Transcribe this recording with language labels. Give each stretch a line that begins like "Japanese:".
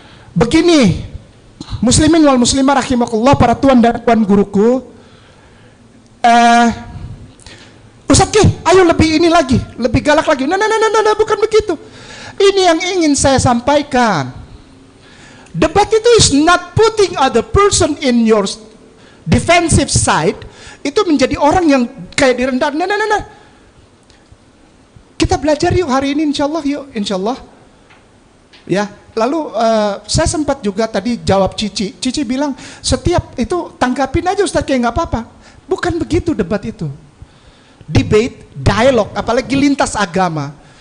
Indonesian: Begini,
Arabic: muslimin wal muslimah rahimakumullah,
Indonesian: para tuan dan puan guruku. Ustadz Ki, ayo lebih ini lagi, lebih galak lagi. Nah, bukan begitu. Ini yang ingin saya sampaikan. Debat itu
English: is not putting other person in your defensive side.
Indonesian: Itu menjadi orang yang kayak direndahkan. Nah. Kita belajar yuk hari ini, insyaallah yuk, insyaallah. Ya, lalu saya sempat juga tadi jawab Cici. Cici bilang setiap itu tanggapin aja Ustadz, kayak nggak apa-apa. Bukan begitu debat itu. Debate, dialog, apalagi lintas agama.